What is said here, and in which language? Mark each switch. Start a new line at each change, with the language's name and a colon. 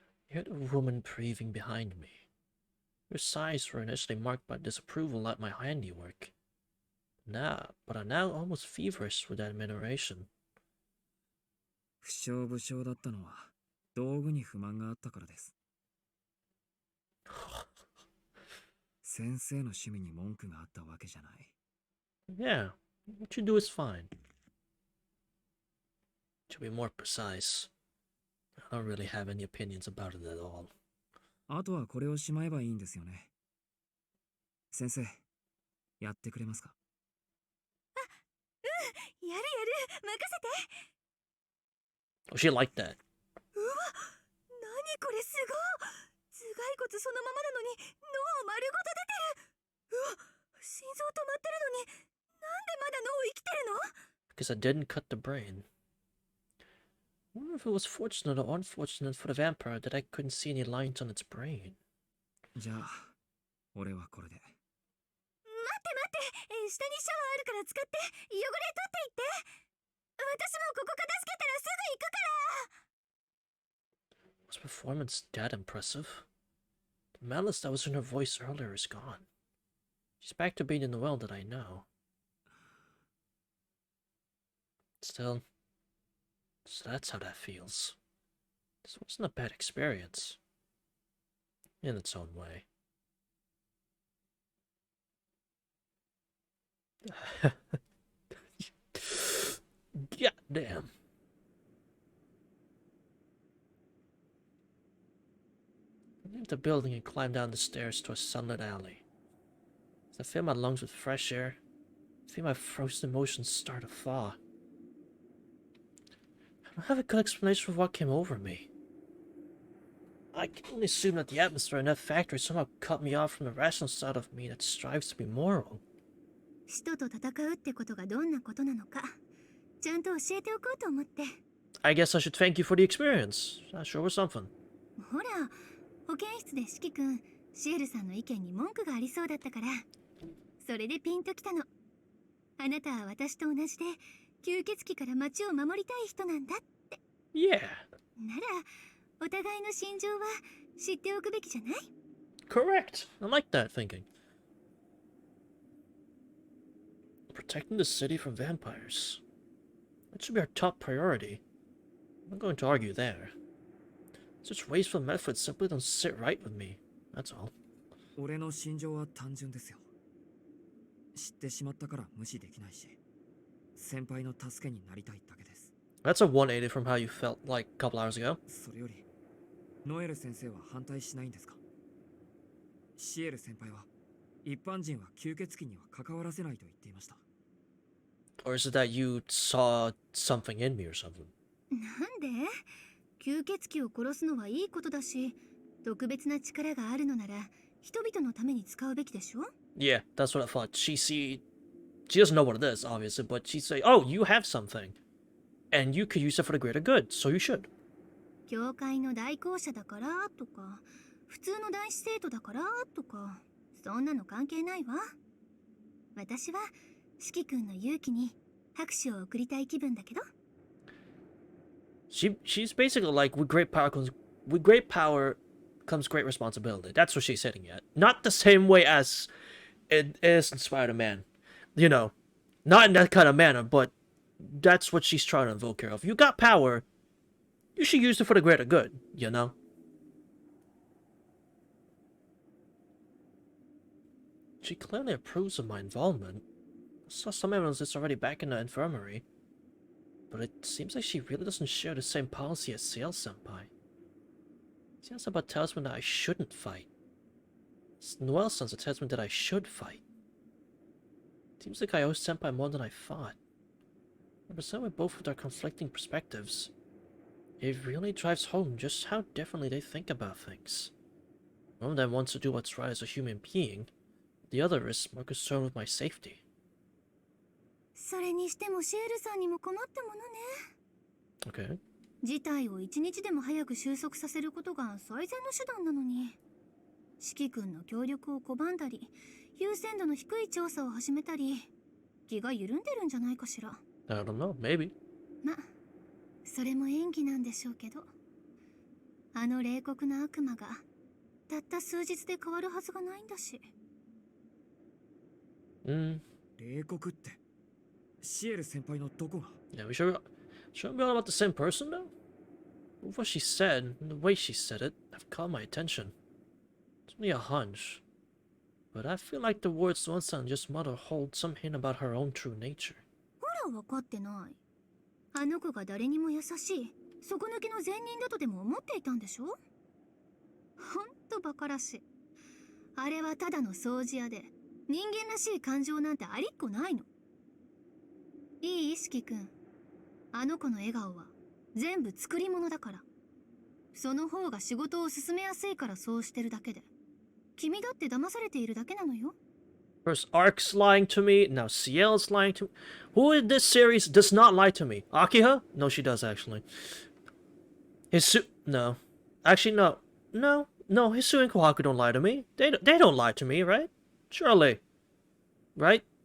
English: I heard a woman breathing behind me. Her sighs were initially marked by disapproval at my handiwork. But are now almost feverish with admiration.
Japanese: 不祥不祥だったのは道具に不満があったからです。先生の趣味に文句があったわけじゃない。
English: Yeah, what you do is fine. To be more precise, I don't really have any opinions about it at all.
Japanese: あとはこれをしまえばいいんですよね。先生、やってくれますか？やるやる任せて
English: Oh, she liked that.
Japanese: うわ何これすごい頭蓋骨そのままなのに脳丸ごと出てるうわ心臓止まってるのになんでまだ脳生きてるの
English: Because I didn't cut the brain. I wonder if it was fortunate or unfortunate for the vampire that I couldn't see any lines on its brain.
Japanese: じゃあ、俺はこれで。待って待って下にシャワーあるから使って汚れ取っていって私もここ片付けたらすぐ行くから
English: Was her performance that impressive? The malice that was in her voice earlier is gone. She's back to being the Noel that I know. Still, so that's how that feels. This wasn't a bad experience. In its own way. God damn. I leave the building and climb down the stairs to a sunlit alley. As I fill my lungs with fresh air, I feel my frozen emotions start to thaw. I don't have a good explanation for what came over me. I can only assume that the atmosphere in that factory somehow cut me off from the rational side of me that strives to be moral.
Japanese: 使徒と戦うってことがどんなことなのかちゃんと教えておこうと思って
English: I guess I should thank you for the experience. That sure was something.
Japanese: ほら保健室で四季くんシエルさんの意見に文句がありそうだったからそれでピンときたのあなたは私と同じで吸血鬼から町を守りたい人なんだって
English: Yeah.
Japanese: ならお互いの心情は知っておくべきじゃない
English: Correct. I like that thinking. Protecting the city from vampires. That should be our top priority. I'm not going to argue there. Such wasteful methods simply don't sit right with me. That's all.
Japanese: 俺の心情は単純ですよ。知ってしまったから無視できないし、先輩の助けになりたいだけです。
English: That's a 180 from how you felt like a couple hours ago.
Japanese: それより、ノエル先生は反対しないんですか？シエル先輩は一般人は吸血鬼には関わらせないと言っていました。
English: Or is it that you saw something in me or something?
Japanese: なんで吸血鬼を殺すのはいいことだし特別な力があるのなら人々のために使うべきでしょ
English: Yeah, that's what I thought. She doesn't know what it is, obviously, but she'd say, oh, you have something. And you could use it for the greater good, so you should.
Japanese: 教会の代行者だからとか普通の男子生徒だからとかそんなの関係ないわ。私は四季君の勇気に拍手を送りたい気分だけど。
English: She's basically like, with great power comes great responsibility. That's what she's hitting at. Not the same way as it is in Spider-Man. You know, not in that kind of manner, but that's what she's trying to invoke here of. You got power, you should use it for the greater good, you know? She clearly approves of my involvement. I saw some evidence it's already back in the infirmary. But it seems like she really doesn't share the same policy as Ciel-senpai. Ciel-senpai tells me that I shouldn't fight. Noel-senpai tells me that I should fight. Seems like I owe senpai more than I thought. I present with both of their conflicting perspectives. It really drives home just how differently they think about things. One of them wants to do what's right as a human being. The other is more concerned with my safety.
Japanese: それにしてもシエルさんにも困ったものね。
English: Okay.
Japanese: 事態を一日でも早く収束させることが最善の手段なのに、四季君の協力を拒んだり、優先度の低い調査を始めたり、気が緩んでるんじゃないかしら。
English: I don't know, maybe.
Japanese: ま、それも演技なんでしょうけど、あの冷酷な悪魔がたった数日で変わるはずがないんだし。冷酷って。シエル先輩のどこが
English: Yeah, we shouldn't be all about the same person, though? What she said, and the way she said it, have caught my attention. It's only a hunch. But I feel like the words Noel-san just muttered hold some hint about her own true nature.
Japanese: ほら、分かってない。あの子が誰にも優しい、底抜けの善人だとでも思っていたんでしょ。ほんとバカらしい。あれはただの掃除屋で、人間らしい感情なんてありっこないの。いい意識くん。あの子の笑顔は全部作り物だから。その方が仕事を進めやすいからそうしてるだけで。君だって騙されているだけなのよ。
English: First Ark's lying to me, now Ciel's lying to me. Who in this series does not lie to me? Akiha? No, she does actually. No. Actually, no. No, Hisu and Kohaku don't lie to me. They don't lie to me, right? Surely. Right?